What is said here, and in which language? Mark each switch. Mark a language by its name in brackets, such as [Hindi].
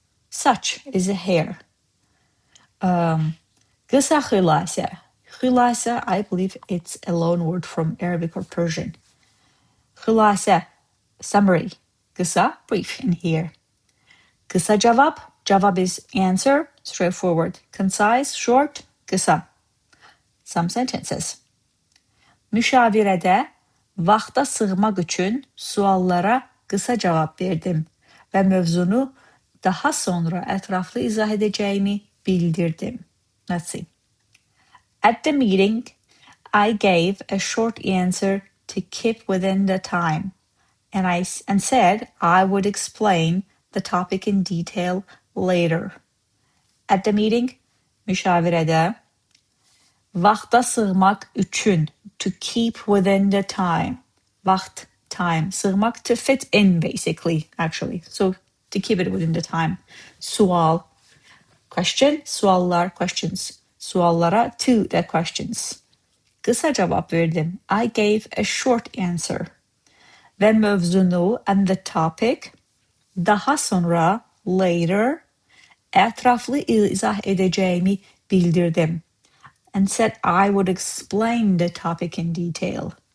[English] Saç is a hair. [Azerbaijani] Kısa xülasə. [English] Xülasə, I believe it's a loan word from Arabic or Persian. Xülasə, summary. Kısa, brief in here. [Azerbaijani] Kısa cavab. [English] Cavab is answer, straightforward. Concise, short, kısa. Some sentences. [Azerbaijani] Müşavirədə vaxta sığmaq üçün suallara qısa cavab verdim və mövzunu daha sonra ətraflı izah edəcəyimi bildirdim. [English] Let's see. At the meeting, I gave a short answer to keep within the time and said I would explain the topic in detail later. At the meeting, [Azerbaijani] müşavirədə vaxta sığmaq üçün, [English] to keep within the time. Vaxt, time. Sığmaq, to fit in, basically, actually. So, to keep it within the time. Sual, question. Suallar, questions. Suallara, to the questions. [Azerbaijani] Kısa cevap verdim. [English] I gave a short answer. [Azerbaijani] Ve mövzunu, [English] and the topic. [Azerbaijani] Daha sonra, [English] later. [Azerbaijani] Ətraflı izah edəcəyimi bildirdim. [English] And said I would explain the topic in detail.